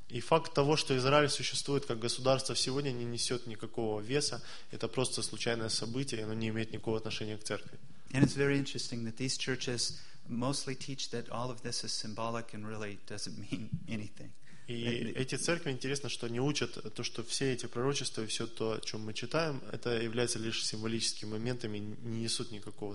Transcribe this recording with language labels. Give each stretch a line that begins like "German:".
Russian: И факт того, что Израиль существует как государство сегодня, не несет никакого веса. Это просто случайное событие, оно не имеет никакого отношения к церкви.
English: And it's very interesting that these churches mostly teach that all of this is symbolic and really doesn't mean anything.
Russian: И эти церкви, интересно, что они учат то, что все эти пророчества и все то, о чем мы читаем, это является лишь символическими моментами, не несут никакого